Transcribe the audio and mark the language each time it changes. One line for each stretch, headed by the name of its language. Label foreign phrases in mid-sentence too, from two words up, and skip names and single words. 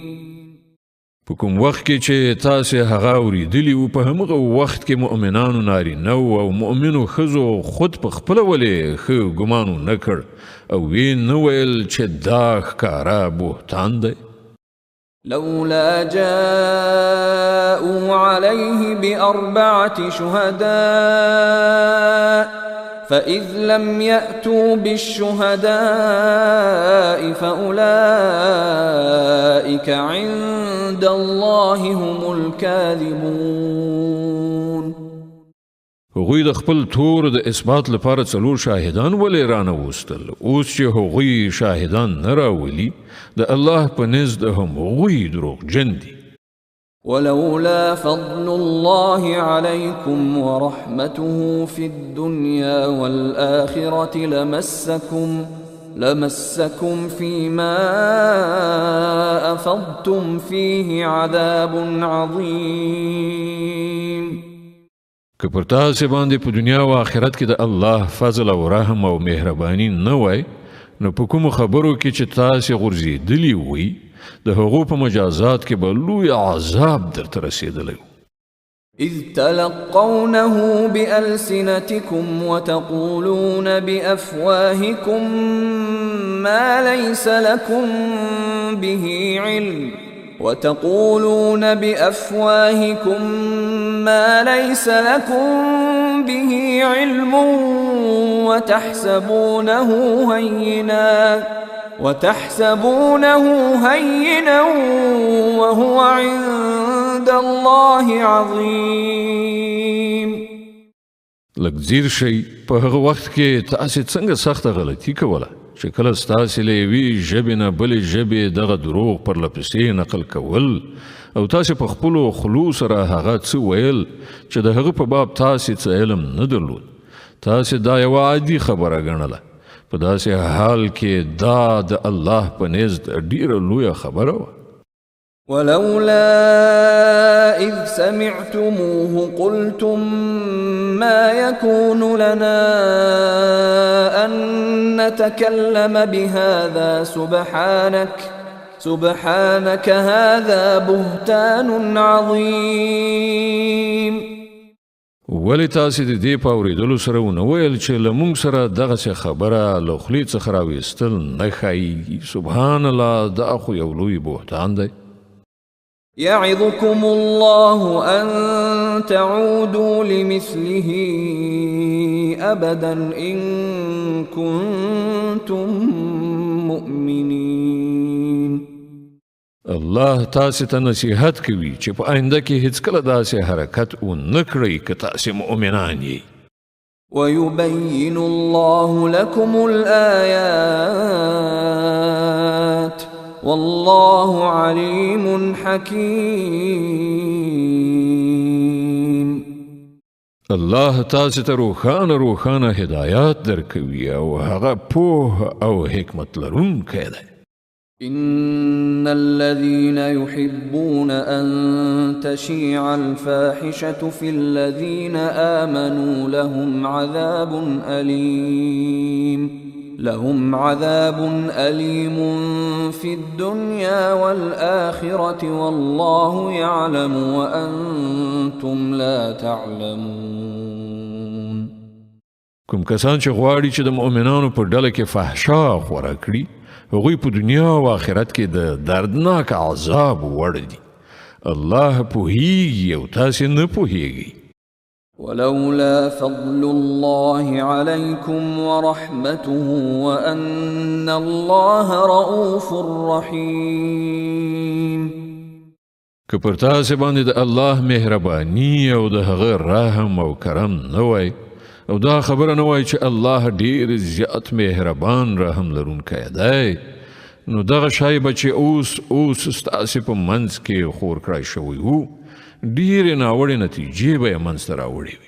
Pashto: په کوم وخت کې چې تاسې هغه اوریدلی وو په همغه وخت کې مؤمنانو نارینه او مؤمنو ښځو خود په خپله ولې ښه ګمان نه کړ او ویې نه ویل چې دا ښکاره بهتان دی.
Arabic: لولا جاءوا عليه ب4 شهداء فإذ لم يأتوا بالشهداء فأولئك عند الله هم الكاذبون.
Pashto: هغوی د خپل تور د اثبات لپاره 4 شاهدان ولې رانوستل، اوس چې هغوی شاهدان نه راولي د الله په نزد هم هغوی دروغجن دي.
Arabic: ولولا فضل الله عليكم ورحمته في الدنيا والآخرة لمسكم فيما أفضتم فيه عذاب عظيم.
Pashto: که پر تاسې باندې په دنیا او آخرت کې د الله فضل او رحم او مهرباني نه وای نو په کومو خبرو کې چې تاسې غورځېدلي وي د هغو په مجازات کې به لوی عذاب درته رسېدلی و.
Arabic: إذ تلقونه بألسنتكم وتقولون بأفواهكم ما ليس لكم به علم وتحسبونه هينا وهو عند الله عظيم.
Pashto: لږ ځیر شئ په هغه وخت کې تاسې څنګه سخته غلطي کوله چې کله ستاسې له یوې ژبې نه بلې ژبې دغه دروغ پرلپسې نقل کول او تاسې په خپلو خلو سره هغه څه ویل چې د هغه په باب تاسې څه علم نه درلود. تاسې دا یوه عادي خبره ګڼله، په داسې حال کې دا د الله په نزد ډیره لویه خبره وه.
Arabic: ولولا إذ سمعتموه قلتم ما يكون لنا أن نتكلم بهذا سبحانك هذا بهتان عظيم.
Pashto: ولې تاسې د دې په اورېدلو سره ونه ویل چې له موږ سره دغسې خبره له خولې څخه راویستل نه ښایي؟
Arabic: سبحان الله،
Pashto: دا خو یو لوی بهتان دی.
Arabic: يعظكم الله أن تعودوا لمثله أبدا إن كنتم مؤمنين.
Pashto: الله تاسې ته نصیحت کوي چې په آینده کې هیڅکله داسې حرکت ونه کړئ که تاسې مؤمنان یې.
Arabic: ويبين الله لكم الآيات والله عليم حكيم.
Pashto: الله تاسې ته روښانه هدایات درکوي او هغه پوه او حکمت لرونکی دی.
Arabic: إن الذين يحبون أن تشيع الفاحشة في الذين آمنوا لهم عذاب أليم في الدنيا والآخرة والله يعلم وأنتم لا تعلمون.
Pashto: کوم کسان چې غواړي چې د مؤمنانو په ډله کې فحشا خوره کړي، هغوی په دنیا او آخرت کې د دردناک عذاب وړ دي. الله پوهیږي او تاسې نه پوهیږئ.
Arabic: ولولا فضل الله عليكم ورحمته وأن الله رؤوف رحيم.
Pashto: که پر تاسې باندې د الله مهرباني او د هغه رحم او کرم نه وای، او دا خبره نه وای چې الله ډیر زیات مهربان رحم لرونکی دی، نو دغه شی به چې اوس ستاسې په منځ کې خور کړای شوی وو، ډیرې ناوړې نتیجې به یې منځته راوړې وي.